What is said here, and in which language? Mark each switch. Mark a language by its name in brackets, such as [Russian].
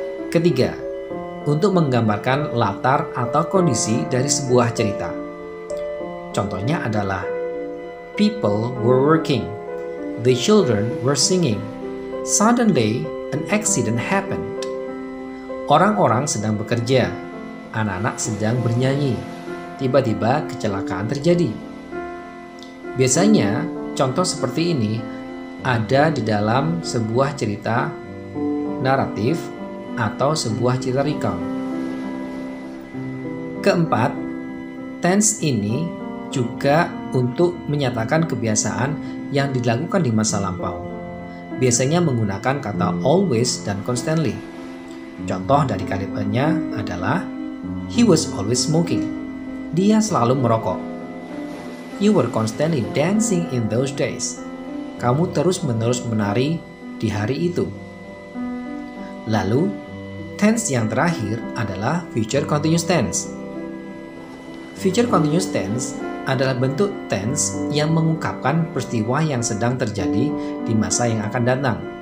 [Indonesian] Ketiga, untuk menggambarkan latar atau kondisi dari sebuah cerita. Contohnya adalah [English] people were working, the children were singing, suddenly an accident happened. [Indonesian] Orang-orang sedang bekerja, anak-anak sedang bernyanyi, tiba-tiba kecelakaan terjadi. Biasanya contoh seperti ini ada di dalam sebuah cerita naratif atau sebuah cerita recount. Keempat, tense ini juga untuk menyatakan kebiasaan yang dilakukan di masa lampau. Biasanya menggunakan kata always dan constantly. Contoh dari kalimatnya adalah [English] he was always smoking. [Indonesian] Dia selalu merokok. [English] You were constantly dancing in those days. [Indonesian] Kamu terus-menerus menari di hari itu. Lalu, tense yang terakhir adalah future continuous tense. Future continuous tense adalah bentuk tense yang mengungkapkan peristiwa yang sedang terjadi di masa yang akan datang.